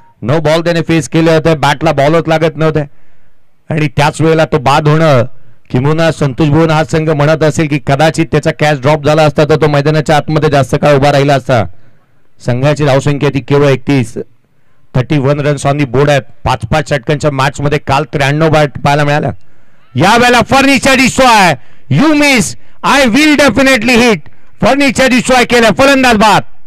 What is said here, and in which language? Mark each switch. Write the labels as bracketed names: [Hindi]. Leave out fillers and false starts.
[Marathi] 9 ball त्याने face केले होते, बॅटला बॉलच लागत नव्हते आणि त्याच वेळेला तो बाद होणं किंवा संतोष भुवन हा संघ म्हणत असेल की कदाचित त्याचा कॅच ड्रॉप झाला असता तर तो मैदानाच्या आतमध्ये जास्त काळ उभा राहिला असता. संघाची धावसंख्या ती केवळ 31. 31 [English] runs on the board [Marathi] आहेत. 5-5 षटकांच्या मॅच मध्ये काल 93 बॅट पाहायला मिळाला. यावेळेला [English] Furniture destroy. You miss, I will definitely hit. Furniture destroy [Marathi] केलं, फलंदाज बाद.